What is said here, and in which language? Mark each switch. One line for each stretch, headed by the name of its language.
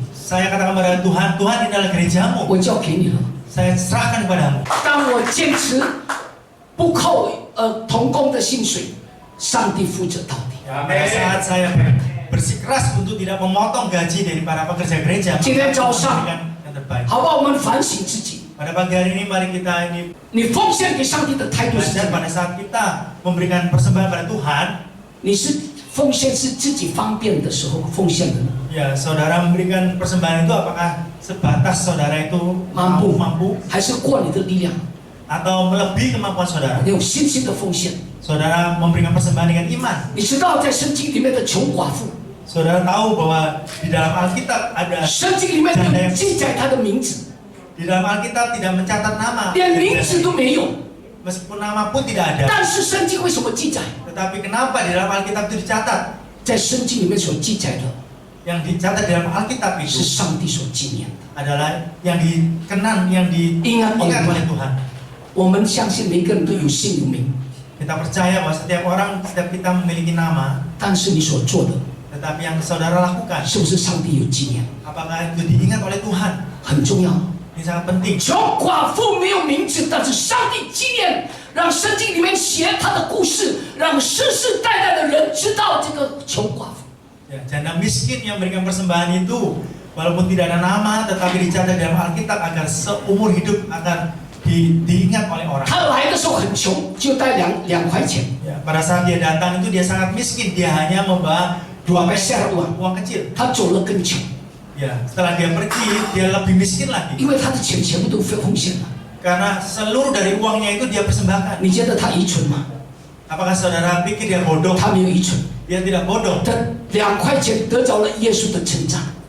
Indonesian: Saya katakan pada Tuhan, Tuhan ini adalah gerejamu.
Chinese: 我交给你了。
Indonesian: Saya serahkan kepadamu.
Chinese: 当我坚持不扣同工的薪水，上帝负责到底。
Indonesian: Pada saat saya bersikeras untuk tidak memotong gaji dari para pekerja gereja, maka
Chinese: 今天早上
Indonesian: memberikan yang terbaik.
Chinese: 好吧，我们反省自己，
Indonesian: Pada pagi hari ini mari kita ini
Chinese: 你奉献给上帝的态度是怎
Indonesian: belajar
Chinese: 么样？
Indonesian: pada saat kita memberikan persembahan pada Tuhan,
Chinese: 你是奉献是自己方便的时候奉献的呢，
Indonesian: ya saudara memberikan persembahan itu apakah sebatas saudara itu mampu mampu
Chinese: 还是过你的力量？
Indonesian: atau melebihi kemampuan saudara?
Chinese: 你有信心的奉献。
Indonesian: Saudara memberikan persembahan dengan iman.
Chinese: 你知道在圣经里面的穷寡妇，
Indonesian: Saudara tahu bahwa di dalam Alkitab ada
Chinese: 圣经里面没有记载她的名字，
Indonesian: di dalam Alkitab tidak mencatat nama,
Chinese: 连名字都没有。
Indonesian: meskipun nama pun tidak ada.
Chinese: 但是圣经为什么记载？
Indonesian: Tetapi kenapa di dalam Alkitab itu dicatat?
Chinese: 在圣经里面所记载的
Indonesian: Yang dicatat di dalam Alkitab
Chinese: 是上帝所纪念的。
Indonesian: adalah yang dikenang, yang Ingat oleh oleh Tuhan.
Chinese: 我们相信每个人都有姓有名，
Indonesian: Kita percaya bahwa setiap kita memiliki nama,
Chinese: 但是你所做的
Indonesian: tetapi yang saudara lakukan,
Chinese: 是不是上帝有纪念？
Indonesian: apakah itu diingat oleh Tuhan?
Chinese: 很重要。
Indonesian: Ini sangat penting.
Chinese: 穷寡妇没有名字，但是上帝纪念，让圣经里面写她的故事，让世世代代的人知道这个穷寡妇。
Indonesian: Ya, janda miskin yang memberikan persembahan itu, walaupun tidak ada nama, tetapi dicatat dalam Alkitab agar seumur hidup akan diingat oleh orang.
Chinese: 他来的时候很穷，就带2块钱，
Indonesian: Ya, pada saat dia datang itu dia sangat miskin, dia hanya membawa 2 peser uang kecil.
Chinese: 他走了更穷，
Indonesian: Ya, setelah dia pergi, dia lebih miskin lagi.
Chinese: 因为他的钱全部都奉献了。
Indonesian: Karena seluruh dari uangnya itu dia persembahkan.
Chinese: 你觉得他愚蠢吗？
Indonesian: Apakah saudara pikir dia bodoh?
Chinese: 他没有愚蠢，
Indonesian: Dia tidak bodoh.
Chinese: 这2块钱得着了耶稣的称赞，